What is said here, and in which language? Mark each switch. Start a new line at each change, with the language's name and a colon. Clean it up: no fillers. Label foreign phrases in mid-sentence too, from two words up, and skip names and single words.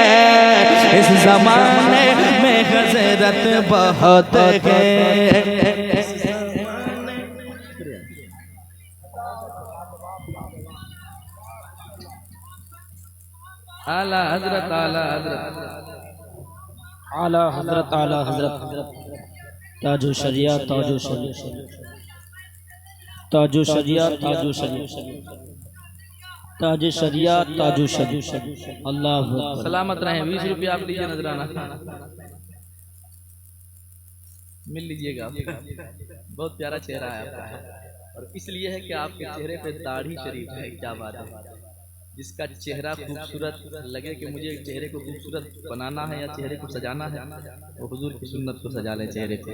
Hindi: इस जमाने में हजरत बहुत है। आला हजरत आला हजरत आला हजरत आला हजरत ताजो शरिया ताजो शरिया ताजो शरिया ताजो शरिया ताजो शरिया ताजो शरिया अल्लाह सलामत रहें। 20 रुपये आप लीजिए नजराना, मिल लीजिएगा। बहुत प्यारा चेहरा है आपका, और इसलिए है कि आपके चेहरे पे दाढ़ी शरीफ है। क्या बात है। जिसका चेहरा खूबसूरत लगे कि मुझे चेहरे को खूबसूरत बनाना है या चेहरे को सजाना है, वो हुजूर की सुन्नत को सजा ले चेहरे पे।